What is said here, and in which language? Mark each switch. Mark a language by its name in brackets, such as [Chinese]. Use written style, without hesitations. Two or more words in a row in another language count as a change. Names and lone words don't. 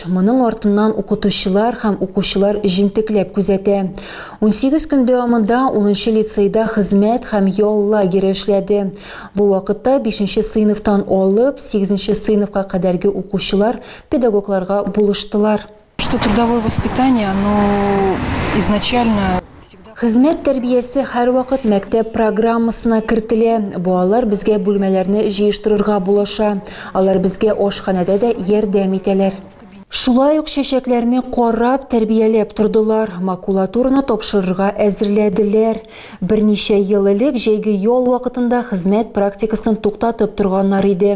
[Tatar] Моның артыннан укытучылар һәм укучылар җентекләп күзәтә. 18 көн дәвамында 10-нчы лицейда хезмәт һәм ял лагере эшләде. Бу вакытта 5-нче сыйныфтан алып 8-нче сыйныфка кадәрге укучылар педагогларга булыштылар. [Russian] Что трудовое воспитание, оно изначально... [Tatar] Хезмәт тәрбиясе һәр вакыт мәктәп программасына кертелә. Балалар безгә бүлмәләрне җыештырырга булыша. Алар безгә ашханәдә дә ярдәм итәләр. Шулай ук чәчәкләрне карап, тәрбияләп тордылар. Макулатураны тапшырырга әзерләделәр. Берничә ел элек җәйге ял вакытында хезмәт практикасын туктатып торганнар иде.